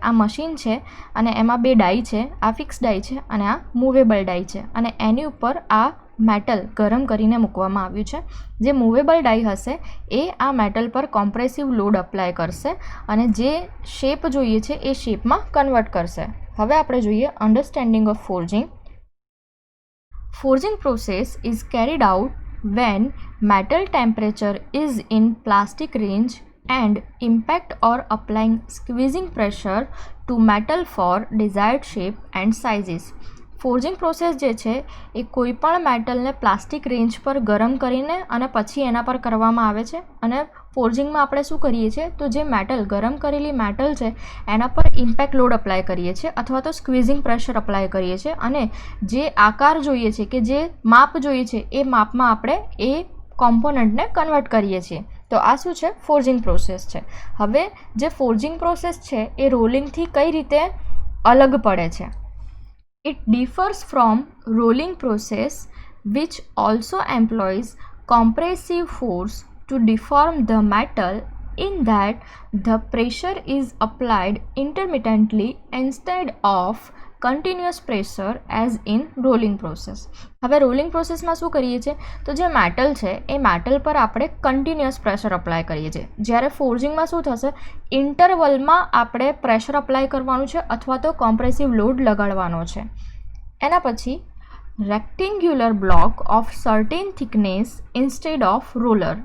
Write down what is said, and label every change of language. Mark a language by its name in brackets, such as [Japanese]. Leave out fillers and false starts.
[Gujarati] આ મશીન છે અને એમાં બે ડાઈ છે. આ ફિક્સ ડાઈ છે અને આ મૂવેબલ ડાઈ છે અને એની ઉપર આ મેટલ ગરમ કરીને મૂકવામાં આવ્યું છે. જે મૂવેબલ ડાઈ હશે એ આ મેટલ પર કોમ્પ્રેસિવ લોડ અપ્લાય કરશે અને જે શેપ જોઈએ છે એ શેપમાં કન્વર્ટ કરશે. હવે આપણે જોઈએ [English] Understanding of forging. Forging process is carried out when metal temperature is in plastic range and impact or applying squeezing pressure to metal for desired shape and sizes. [Gujarati] Forging process જે છે એ કોઈપણ મેટલને plastic range પર ગરમ કરીને અને પછી એના પર કરવામાં આવે છે. અને ફોર્જિંગમાં આપણે શું કરીએ છીએ તો જે મેટલ ગરમ કરેલી મેટલ છે એના પર ઇમ્પેક્ટ લોડ અપ્લાય કરીએ છીએ અથવા તો સ્ક્વીઝિંગ પ્રેશર અપ્લાય કરીએ છીએ અને જે આકાર જોઈએ છે કે જે માપ જોઈએ છે એ માપમાં આપણે એ કોમ્પોનન્ટને કન્વર્ટ કરીએ છીએ. તો આ શું છે? ફોર્જિંગ પ્રોસેસ છે. હવે જે ફોર્જિંગ પ્રોસેસ છે એ રોલિંગથી કઈ રીતે અલગ પડે છે? [English] It differs from rolling process which also employs compressive force to deform the metal in that the pressure is applied intermittently instead of continuous pressure as in rolling process. [Gujarati] હવે rolling પ્રોસેસમાં શું કરીએ છીએ તો જે મેટલ છે એ metal પર આપણે કન્ટિન્યુઅસ પ્રેશર અપ્લાય કરીએ છીએ. જ્યારે ફોર્જિંગમાં શું થશે, ઇન્ટરવલમાં આપણે પ્રેશર અપ્લાય કરવાનું છે અથવા તો કોમ્પ્રેસિવ લોડ લગાડવાનો છે. એના પછી [English] Rectangular block of certain thickness instead of roller.